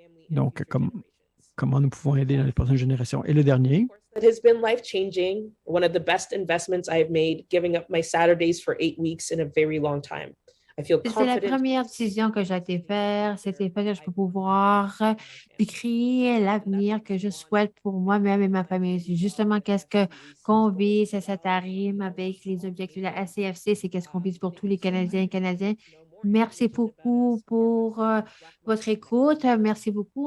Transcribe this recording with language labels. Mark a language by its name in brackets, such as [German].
[French] Donc, comment nous pouvons aider dans les prochaines générations. Et le dernier, [English] It has been life-changing, one of the best investments I have made, giving up my Saturdays for 8 weeks in a very long time. I feel [French] C'était la [English] confident. [French] première décision que j'ai été faire. C'était fait que je peux pouvoir créer l'avenir que je souhaite pour moi-même et ma famille. C'est justement qu'est-ce qu'on vise, ça rime avec les objectifs de la SCFC, c'est qu'est-ce qu'on vise pour tous les Canadiens et Canadiennes. Merci beaucoup pour votre écoute. Merci beaucoup.